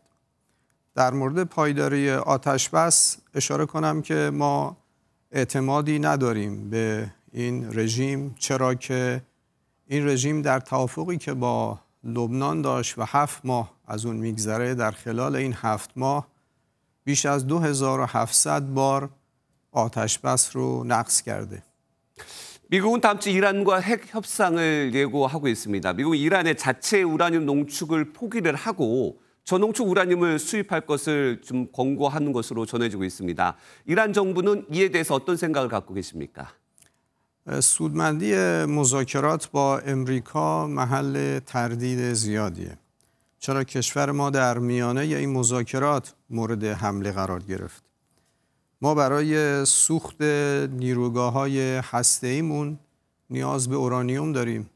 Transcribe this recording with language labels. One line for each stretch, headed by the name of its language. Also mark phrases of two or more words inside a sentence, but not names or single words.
Persian: در مورد پایداری آتش بس اشاره کنم که ما اعتمادی نداریم به این رژیم، چرا که این رژیم در توافقی که با لبنان داشت و 7 ماه از اون میگذره در خلال این 7 ماه بیش از 2700 بار آتش بس رو نقض کرده.
Korean: 미국은 다음 주 이란과 핵 협상을 예고하고 있습니다. 미국은 이란의 자체 우라늄 농축을 포기를 하고 저농축 우라늄을 수입할 것을 좀 권고하는 것으로 전해지고 있습니다. 이란 정부는 이에 대해서 어떤 생각을 갖고 계십니까?
Persian: سودمندی مذاکرات با امریکا محل تردید زیادیه. چرا کشور ما در میانه این مذاکرات مورد حمله قرار گرفت. ما برای سوخت نیروگاه‌های هسته‌ایمون نیاز به اورانیوم داریم.